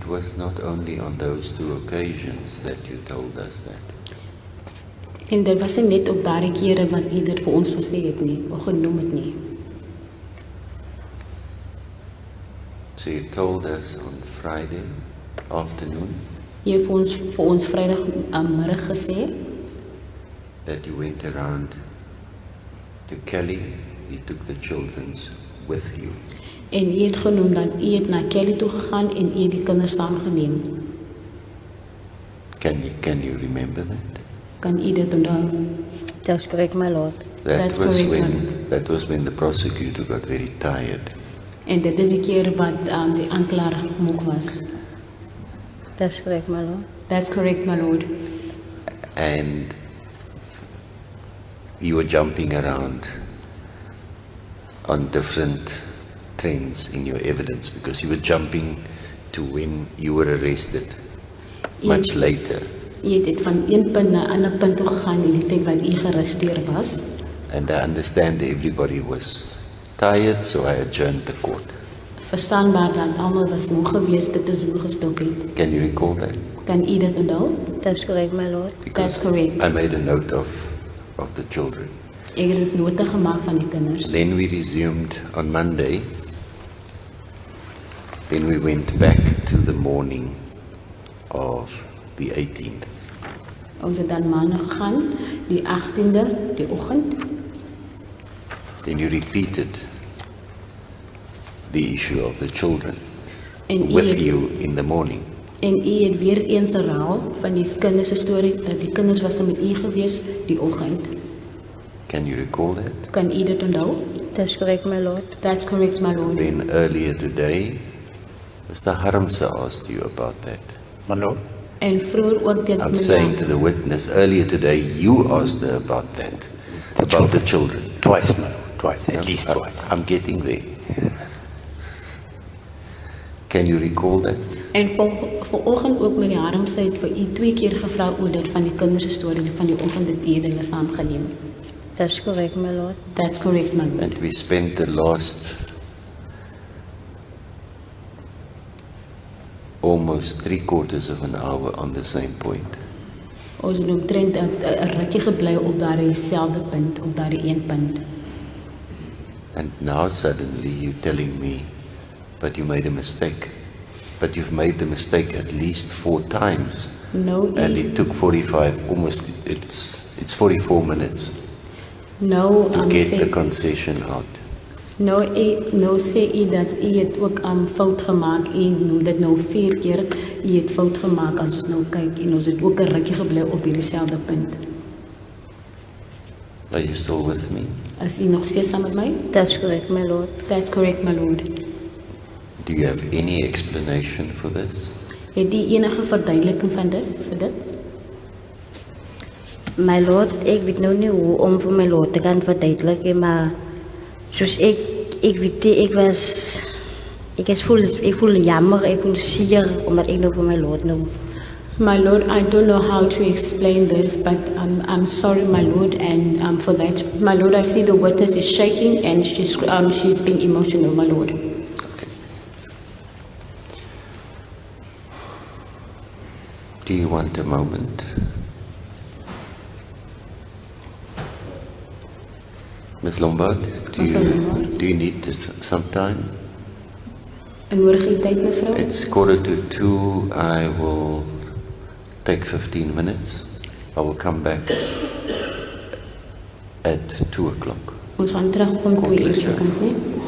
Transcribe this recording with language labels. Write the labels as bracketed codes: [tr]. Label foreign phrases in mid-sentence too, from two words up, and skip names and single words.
[en] was not only on those two occasions that you told us that. [af] En dit was nie net op daardie kere wat u dit vir ons gesê het nie, of genoem het nie. [en] So you told us on Friday afternoon [af] U het vir ons Vrydag middag gesê [en] that you went around to Kelly, you took the children with you. [af] en u het genoem dat u het na Kelly toe gegaan en u het die kinders saamgeneem. [en] Can you remember that? [af] Kan u dit onthou? [en] That's correct, my Lord. That's correct, That was when the prosecutor got very tired. [af] En dit is die keer wat die aanklaer moeg was. [en] That's correct, my Lord. That's correct, my Lord. And you were jumping around on different trends in your evidence because you were jumping to when you were arrested much later. [af] U het dit van een punt na 'n ander punt toe gegaan in die tyd wat u gearresteer was. [en] And I understand everybody was tired, so I adjourned the court. [af] Verstaanbaar dat almal was moeg geweest, dit is hoe gestop het. [en] Can you recall that? [af] Kan u dit onthou? [en] That's correct, my Lord. That's correct. I made a note of the children. [af] Ek het dit nota gemaak van die kinders. [en] Then we resumed on Monday. Then we went back to the morning of the 18th. [af] Ons het dan maandag gegaan, die 18de, die oggend. [en] Then you repeated the issue of the children [af] En [en] with [af] het- [en] you in the morning. [af] En u het weer eens herhaal van die kinders se storie dat die kinders was met u gewees die oggend. [en] Can you recall that? [af] Kan u dit onthou? [en] That's correct, my lord. That's correct, my lord. Then earlier today, Mr. Harmse asked you about that. My lord, [af] En vroeër ook dit [en] I'm saying to the witness, earlier today you asked her about that, about the children. twice, my lord, twice, at least twice. I'm getting there. Can you recall that? [af] En vanoggend ook met die Harmse het vir u 2 keer gevra oor dit van die kinders se storie van die oggend dat u hulle saamgeneem. [en] That's correct, my lord. That's correct, my lord. And we spent the last almost 3/4 of an hour on the same point. [af] Ons het omtrent 'n rukkie gebly op daardie selfde punt, op daardie een punt. [en] And now suddenly you're telling me, but you made a mistake. But you've made the mistake at least 4 times. [af] Nou [en] And [af] is [en] it took 45, almost, it's 44 minutes [af] nou [en] to get the [af] sê [en] concession out. [af] nou sê u dat u het ook fout gemaak. U noem dit nou 4 keer. U het fout gemaak as ons nou kyk en ons het ook 'n rukkie gebly op hierdie selfde punt. [en] Are you still with me? [af] As u nog steeds saam met my? [en] That's correct, my lord. That's correct, my lord. Do you have any explanation for this? [af] Het u enige verduideliking van dit vir dit? [en] My lord, [af] ek weet nou nie hoe om vir [en] my lord [af] te kan verduidelik, maar soos ek weet nie, ek voel jammer, ek voel seer, omdat ek nou vir [en] my lord [af] nou. [en] My lord, I don't know how to explain this, but I'm sorry, my lord, and for that, my lord, I see the witness is shaking and she's being emotional, my lord. Do you want a moment? Ms. Lombard, [af] Mevrouw Lombard. [en] do you need some time? [af] En nodig u tyd, mevrou? [en] It's 1:45. I will take 15 minutes. I will come back at 2 o'clock. [af] Ons gaan terugkom 2 uur se kant, nee?